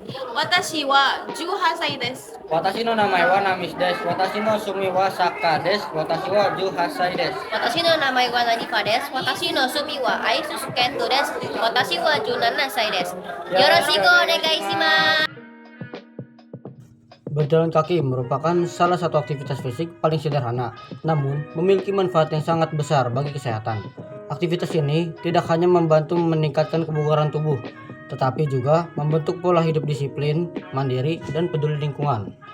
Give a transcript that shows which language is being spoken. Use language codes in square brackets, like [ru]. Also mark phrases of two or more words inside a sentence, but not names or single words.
[ja] 私は 18 歳です。私の名前はナミスです。私の趣味はサッカーです。私は18歳です。私の名前はナニカです。私の趣味はアイススケートです。私は17歳です。よろしくお願いします。 [id] Berjalan kaki merupakan salah satu aktivitas fisik paling sederhana, namun memiliki manfaat yang sangat besar bagi kesehatan. Aktivitas ini tidak hanya membantu meningkatkan kebugaran tubuh, tetapi juga membentuk pola hidup disiplin, mandiri, dan peduli lingkungan.